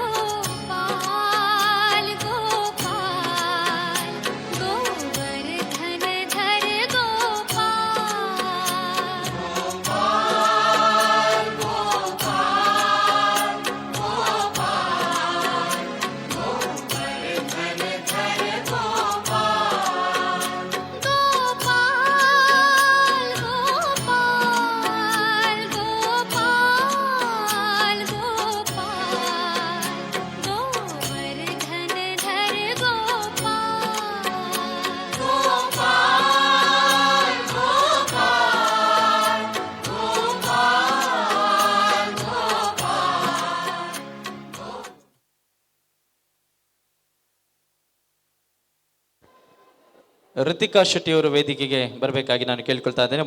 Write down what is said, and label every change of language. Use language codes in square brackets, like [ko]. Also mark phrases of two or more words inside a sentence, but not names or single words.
[hi] गोपाल गोपाल गोवर्धन धर गोपाल गोपाल गोपाल गोपाल गोपाल गोवर्धन धर गोपाल गोपाल [kn] ರಿತಿಕಾ ಶೆಟ್ಟಿ ಅವರು ವೇದಿಕೆಗೆ ಬರಬೇಕಾಗಿ ನಾನು ಕೇಳ್ಕೊಳ್ತಾ ಇದ್ದೇನೆ.